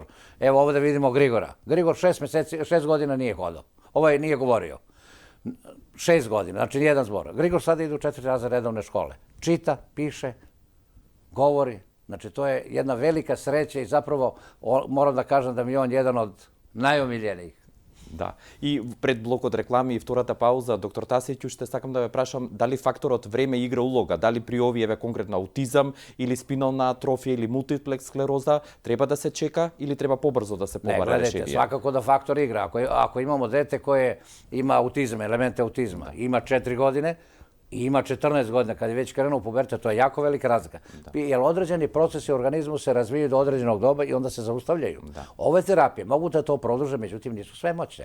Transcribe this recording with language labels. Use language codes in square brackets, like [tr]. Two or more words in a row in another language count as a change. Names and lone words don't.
[sr] Evo ovde vidimo Grigora. Grigor 6 godina nije hodao. Nije govorio. 6 godina, znači nijedan zbor. Grigor sada ide u 4 razreda redovne škole. Čita, piše, govori. Znači, to je jedna velika sreća i zapravo moram da kažem da mi je on jedan od najomiljenijih. [mk] Да. И пред блокот реклами и втората пауза, доктор Тасиќу, ще сакам да ве прашам дали факторот време игра улога, дали при овие конкретно аутизам или спинална атрофија или мултиплекс склероза треба да се чека или треба побрзо да се побара решение? [sr] Ne, gledajte, svakako da faktor igra. Ako imamo dete koje ima autizam, elemente autizma, ima 4 godine, i ima 14 godina, kad je već krenuo u pubertet, to je jako velika razlika. Jer određeni procesi u organizmu se razvijaju do određenog doba i onda se zaustavljaju. Ove terapije mogu da to produže, međutim nisu svemoćne.